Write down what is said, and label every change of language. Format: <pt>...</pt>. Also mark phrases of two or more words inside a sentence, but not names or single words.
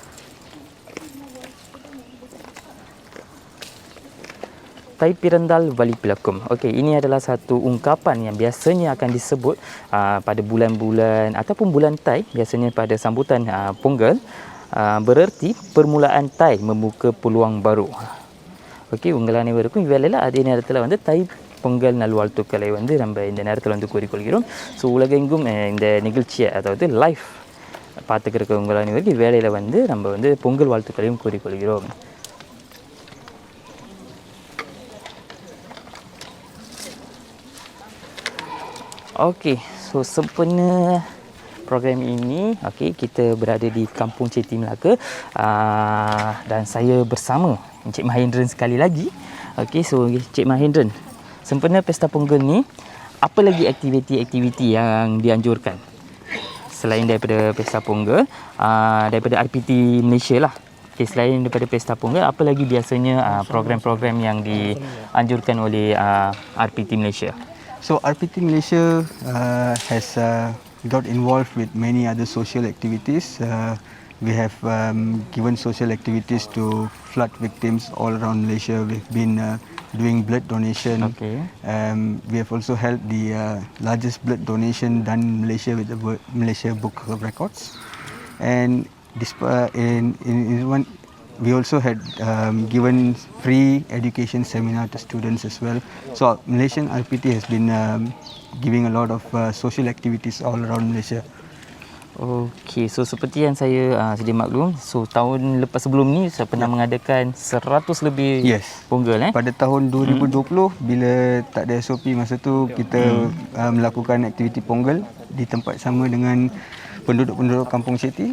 <ta>தை பிறந்தால் வழி பிறக்கும்.</ta> <ms>Okey, ini adalah satu ungkapan yang biasanya akan disebut pada bulan-bulan ataupun bulan Tai, biasanya pada sambutan Ponggel, bererti permulaan Tai membuka peluang baru. Okey, unggalan ini berikut ivelela adina adalah</ms> <ta>வந்து Tai பொங்கல் நல்வாழ்த்துக்களை வந்து நம்ம இந்த நேரத்தில் வந்து கூறிக்கொள்கிறோம். ஸோ உலகெங்கும் இந்த நிகழ்ச்சியை அதாவது லைஃப் பார்த்துக்கிற உங்கள் அனைவருக்கு வேலையில் வந்து நம்ம வந்து பொங்கல் வாழ்த்துக்களையும் கூறிக்கொள்கிறோம்.</ta> <ms>Okey, so sempena program ini, okey, kita berada di Kampung Ceti Melaka dan saya bersama Encik Mahendran sekali lagi. Okey, so Encik Mahendran, sempena Pesta Ponggel ni, apa lagi aktiviti-aktiviti yang dianjurkan? Selain daripada Pesta Ponggel, daripada RPT Malaysia lah. Okay, selain daripada Pesta Ponggel, apa lagi biasanya program-program yang dianjurkan oleh RPT Malaysia?</ms> <en>So RPT Malaysia has got involved with many other social activities. We have given social activities to flood victims all around Malaysia. We've been doing blood donation. Okay. We have also held the largest blood donation done in Malaysia with the Malaysia Book of Records. And in one, we also had given free education seminar to students as well. So Malaysian RPT has been giving a lot of social activities all around Malaysia.</en> <ms>Okey, so seperti yang saya sedia maklum, so tahun lepas sebelum ni saya pernah mengadakan 100 lebih Ponggel. Pada tahun 2020 bila tak ada SOP masa tu, kita melakukan aktiviti Ponggel di tempat sama dengan penduduk-penduduk Kampung Ceti.</ms>